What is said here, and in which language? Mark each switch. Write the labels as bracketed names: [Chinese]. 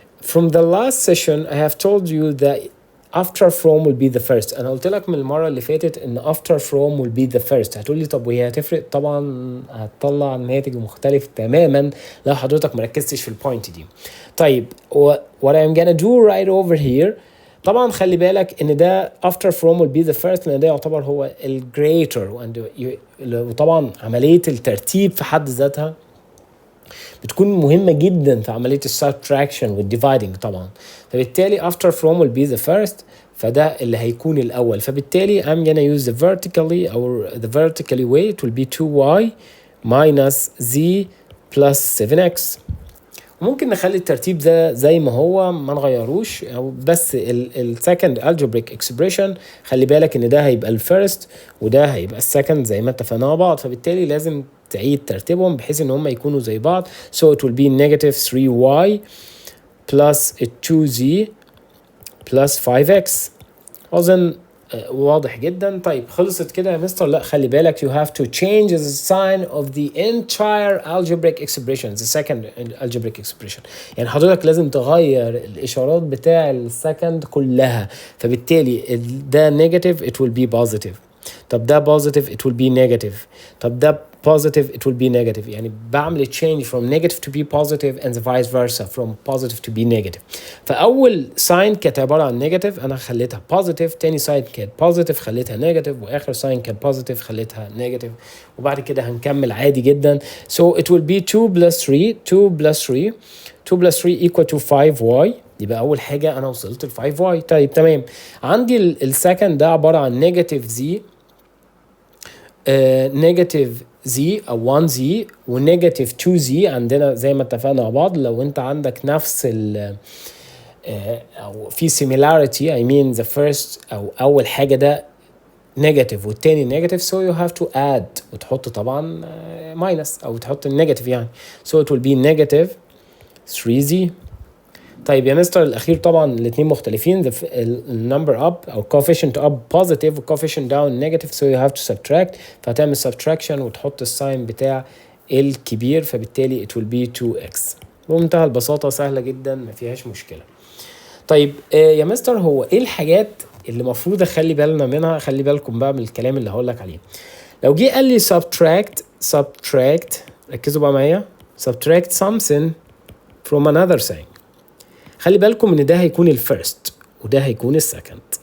[English] From the last session I have told you that after from will be the first. [Arabic] انا قلت لك من المره اللي فاتت ان [English] after from will be the first. [Arabic] هتقول لي طب وهي هتفرق؟ طبعا هتطلع ناتج مختلف تماما لو حضرتك مركزتش في البوينت دي. طيب [English] what I'm gonna do right over here، [Arabic] طبعا خلي بالك ان ده [English] after from will be the first [Arabic] لان ده يعتبر هو الجريتر، وطبعا عمليه الترتيب في حد ذاتها بتكون مهمة جدا في عملية السبتراكشن والديفايدنج طبعا. فبالتالي [English] after from will be the first، [Arabic] فده اللي هيكون الأول. [English] فبالتالي I'm gonna use the vertically way. it will be 2y minus z plus 7x. [Arabic] ممكن نخلي الترتيب ده زي ما هو ما نغيروش، او بس السكند algebraic expression خلي بالك ان ده هيبقى الفيرست وده هيبقى السكند زي ما اتفقنا مع بعض. فبالتالي لازم تعيد ترتيبهم بحيث ان هم يكونوا زي بعض. [English] so it will be negative 3y plus 2z plus 5x. [Arabic] اظن واضح جدا. طيب خلصت كده يا مستر؟ لا خلي بالك [English] you have to change the sign of the entire algebraic expression, the second algebraic expression. يعني حضرتك لازم تغير الاشارات بتاع السكند كلها. فبالتالي ده negative it will be positive، طب ده positive it will be negative، طب ده positive it will be negative. [Arabic] يعني بعمل [English] change from negative to be positive and the vice versa from positive to be negative. [Arabic] فأول sign كانت عبارة عن negative أنا خليتها positive، تاني sign كانت positive خليتها negative، وآخر sign كانت positive خليتها negative. وبعد كده هنكمل عادي جدا. [English] so it will be 2 plus 3 2 plus 3 equal to 5y. [Arabic] يبقى أول حاجة أنا وصلت ل 5y. طيب تمام. عندي السكند ده عبارة عن negative z نيجاتيف زي او 1 زي ونيجاتيف 2 زي. عندنا زي ما اتفقنا مع بعض لو انت عندك نفس ال او في similarity [English] I mean the first [Arabic] او اول حاجه ده نيجاتيف والتاني نيجاتيف [English] so you have to add [Arabic] وتحط طبعا ماينس او تحط النيجاتيف يعني. [English] so it will be negative 3z. [Arabic] طيب يا مستر الاخير طبعا الاثنين مختلفين. [English] النمبر اب او coefficient up positive والcoefficient down negative so you have to subtract. [Arabic] فهتعمل subtraction وتحط الساين بتاع الكبير فبالتالي [English] it will be 2x. [Arabic] بمنتهى البساطه سهله جدا ما فيهاش مشكله. طيب يا مستر هو ايه الحاجات اللي المفروض اخلي بالنا منها؟ خلي بالكم بقى من الكلام اللي هقول لك عليه. لو جه قال لي subtract ركزوا بقى معايا [English] subtract something from another thing، [Arabic] خلي بالكم ان ده هيكون الفيرست وده هيكون السكند.